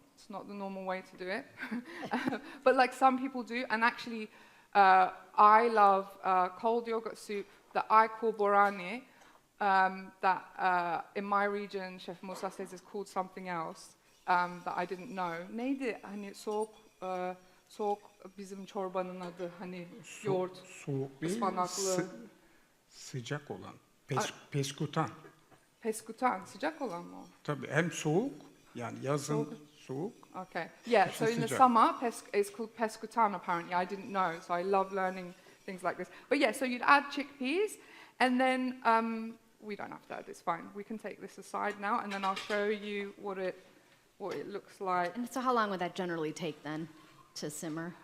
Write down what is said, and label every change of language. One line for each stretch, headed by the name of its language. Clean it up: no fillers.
English: It's not the normal way to do it. But like some people do, and actually, I love cold yogurt soup that I call borani, that in my region, Chef Musa says is called something else that I didn't know.
Turkish: Neydi? Hani soğuk bizim çorbanın adı, hani yoğurt, Soğuk değil, ıspanaklı. sıcak olan. Peskutan. Peskutan, sıcak olan mı o? Tabii hem soğuk, yani yazın soğuk.
English: Okay. Yeah, so in the
Turkish: Sıcak.
English: summer, it's called peskutan apparently. I didn't know, so I love learning things like this. But yeah, so you'd add chickpeas, and then we don't have to add this, fine. We can take this aside now, and then I'll show you what it looks like. And so how long would that generally take then to simmer?